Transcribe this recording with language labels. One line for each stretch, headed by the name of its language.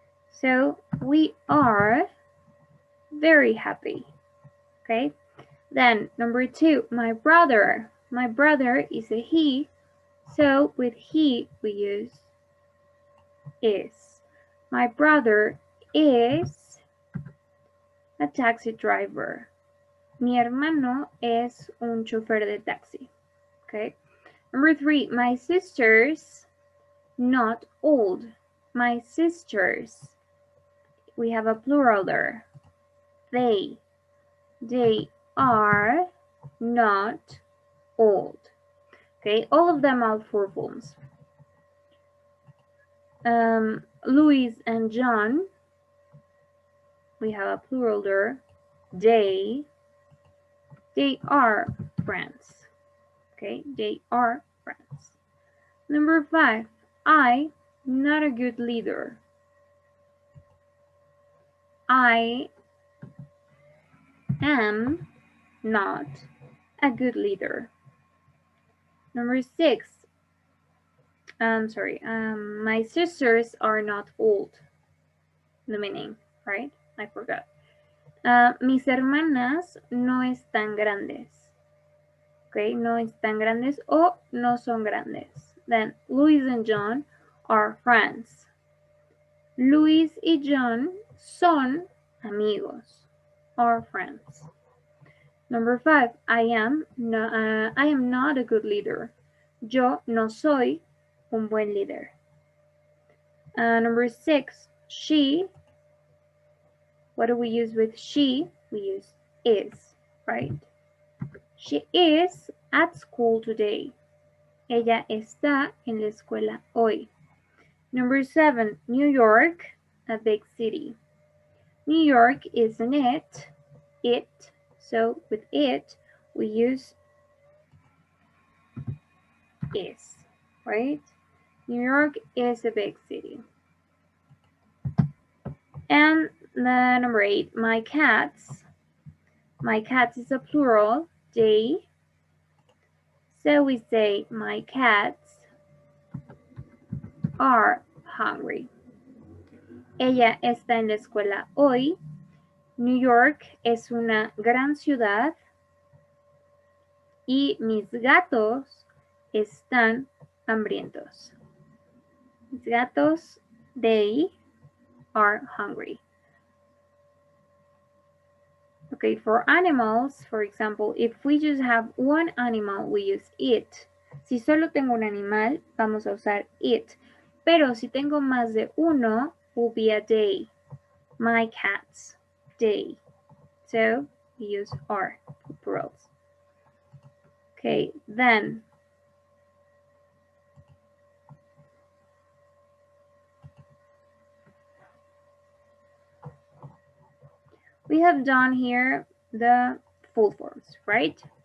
English: So we are very happy. Okay. Then number 2, my brother. My brother is a he. So with he, we use is. My brother is a taxi driver.
Spanish: Mi hermano es un chofer de taxi. Okay.
English: Number 3, my sisters, not old. My sisters. We have a plural there. They are not old. Okay, all of them are full forms. Louis and John, we have a plural there. They are friends. Okay, they are friends. Number 5, I, not a good leader. I am not a good leader. Number 6, my sisters are not old. The meaning, right? I forgot.
Spanish: Mis hermanas no están grandes. Okay, no están grandes o no son grandes.
English: Then, Luis and John are friends.
Spanish: Luis y John son amigos
English: or friends. Number 5, I am not a good leader.
Spanish: Yo no soy un buen líder.
English: Number 6, she. What do we use with she? We use is, right? She is at school today. Ella está en la escuela hoy. Number 7, New York, a big city. New York is an it. So with it, we use is, right? New York is a big city. And the number 8, my cats. My cats is a plural, they. So we say my cats are hungry.
Spanish: Ella está en la escuela hoy. New York es una gran ciudad. Y mis gatos están hambrientos. Mis gatos,
English: they are hungry. Okay, for animals, for example, if we just have one animal, we use it.
Spanish: Si solo tengo un animal, vamos a usar it. Pero si tengo más de uno,
English: will be a they. My cats, they. So we use are for plurals. Okay, then we have done here the full forms, right?